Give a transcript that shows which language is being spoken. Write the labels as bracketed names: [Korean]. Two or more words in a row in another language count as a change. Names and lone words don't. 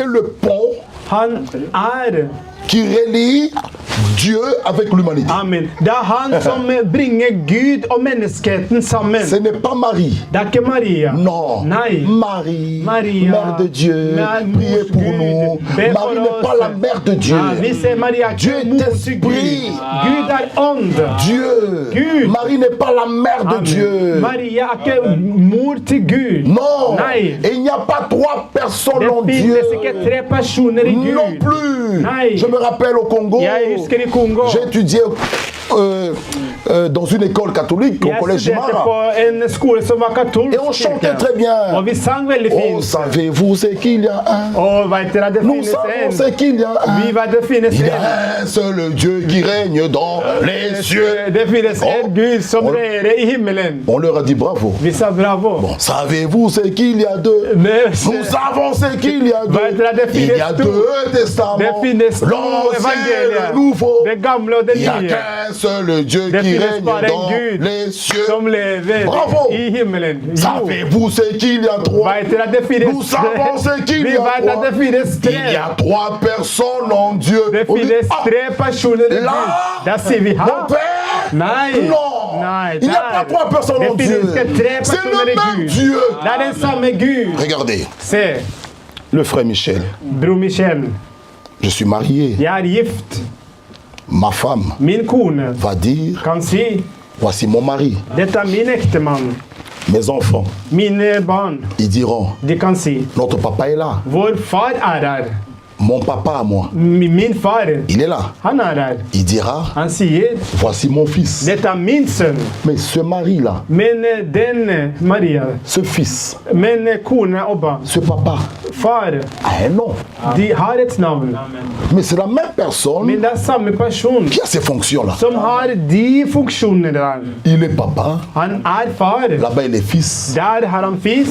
[French] est le pont [Norwegian] Han er. [French] qui relie Dieu avec l'humanité. Amen. [Norwegian] Det er han som bringer Gud og menneskeheten sammen. [French] Ce n'est pas Marie. [Norwegian] Det er ikke Maria. [French] Non. [Norwegian] Nei. [French] Marie, [Norwegian] Maria, [French] mère de Dieu, priez pour nous. Marie n'est pas la mère de Dieu. [Norwegian] Vi ser Maria [French] Dieu [Norwegian] ikke [French] est [Norwegian] mor til Gud. [French] esprit. [Norwegian] Gud er ånd. [French] Dieu. [Norwegian] Gud. [French] Marie n'est pas la mère de Amen. Dieu. [Norwegian] Maria er ikke mor til Gud. [French] Non. [Norwegian] Nei. [French] Et il n'y a pas trois personnes [Norwegian] Det [French] en Dieu. [Norwegian] finnes ikke tre personer i Gud. [French] Non plus. [Norwegian] Nei. [French] Je me rappelle au Congo, [Norwegian] Jeg husker i Kongo. [French] j'ai étudié dans une école catholique au [Norwegian] Jeg [French] collège [Norwegian] studerte [French] Jimara. [Norwegian] på en skole som var katolsk. [French] Et on chantait très bien. [Norwegian] Og vi sang veldig [French] Oh, [Norwegian] fint. [French] savez-vous ce qu'il y a un? [Norwegian] Og vet dere at det [French] Nous [Norwegian] finnes [French] savons [Norwegian] en? [French] ce qu'il y a un. [Norwegian] Vi vet det finnes [French] Il y [Norwegian] en. [French] a un seul Dieu qui règne dans les cieux. [Norwegian] Det finnes en [French] Oh. [Norwegian] Gud som [French] On- [Norwegian] regjerer i himmelen. [French] On leur a dit bravo. [Norwegian] Vi sa bravo. [French] Bon, savez-vous ce qu'il y a deux? [Norwegian] Men [French] Nous savons ce qu'il y a [Norwegian] Vet dere at [French] deux. [Norwegian] det [French] Il y a [Norwegian] finnes to? [French] deux [Norwegian] Det [French] testaments. [Norwegian] finnes to [French] L'Ancien et [Norwegian] evangelier. [French] le Nouveau. [Norwegian] Det gamle og det [French] Il n'y a [Norwegian] nye. [French] qu'un seul Dieu [Norwegian] Det [French] qui [Norwegian] finnes [French] règne [Norwegian] bare en [French] dans [Norwegian] Gud [French] les cieux. [Norwegian] som lever [French] Bravo. [Norwegian] i himmelen. Jo. [French] Savez-vous ce qu'il y a trois? [Norwegian] Vet dere at det finnes [French] Nous savons ce qu'il [Norwegian] Vi [French] y a [Norwegian] vet at [French] trois. [Norwegian] det finnes [French] Il y a [Norwegian] tre. [French] trois personnes en Dieu. [Norwegian] Det [French] On dit, [Norwegian] finnes [French] ah, [Norwegian] tre personer i [French] là, [Norwegian] Gud. Da sier vi [French] mon [Norwegian] ha. [French] Père? [Norwegian] Nei. [French] Non. [Norwegian] Nei, [French] Il n'y a pas [Norwegian] der. [French] trois personnes en [Norwegian] Det [French] Dieu. [Norwegian] finnes ikke tre [French] C'est [Norwegian] personer [French] le [Norwegian] i [French] même [Norwegian] Gud. [French] Dieu. [Norwegian] Det er den samme Gud. [French] Regardez, [Norwegian] Se, [French] le frère Michel. [Norwegian] bror Michel. [French] Je suis marié. [Norwegian] Jeg er gift. [French] Ma femme [Norwegian] Min kone [French] va dire, [Norwegian] kan si [French] voici mon mari. [Norwegian] dette er min ektemann. [French] Mes enfants, [Norwegian] Mine barn. [French] ils diront, [Norwegian] De kan si [French] notre papa est là. [Norwegian] vår far er her. [French] Mon papa à moi, [Norwegian] Min far, [French] il est là. [Norwegian] han er her. [French] Il dira, [Norwegian] Han sier [French] voici mon fils. [Norwegian] dette er min sønn. [French] Mais ce mari-là, [Norwegian] Men den Maria, [French] ce fils, [Norwegian] men kone og barn, [French] ce papa, [Norwegian] far, [French] a un nom. [Norwegian] de har et navn. [French] Mais c'est la même personne [Norwegian] Men det er samme person [French] qui a ces fonctions-là. [Norwegian] som har de funksjonene der. [French] Il est papa, [Norwegian] Han er far. [French] là-bas il est fils, [Norwegian] Der har han fis.